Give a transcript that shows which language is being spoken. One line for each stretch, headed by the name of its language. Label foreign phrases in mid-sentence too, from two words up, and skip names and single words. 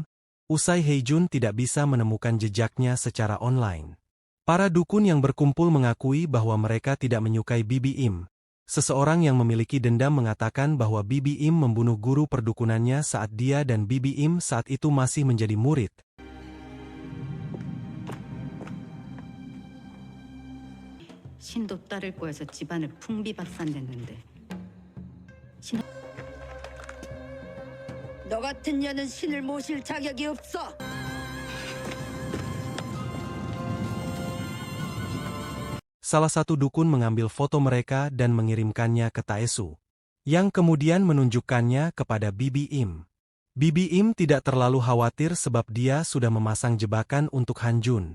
Indonesian: Usai Heijun tidak bisa menemukan jejaknya secara online. Para dukun yang berkumpul mengakui bahwa mereka tidak menyukai Bibi Im. Seseorang yang memiliki dendam mengatakan bahwa Bibi Im membunuh guru perdukunannya saat dia dan Bibi Im saat itu masih menjadi murid.
Korean: 신도 따를 거여서 집안을 풍비박산냈는데. 너 같은 년은 신을 모실 자격이 없어.
Indonesian: Salah satu dukun mengambil foto mereka dan mengirimkannya ke Taesu, yang kemudian menunjukkannya kepada Bibi Im. Bibi Im tidak terlalu khawatir sebab dia sudah memasang jebakan untuk Hanjun.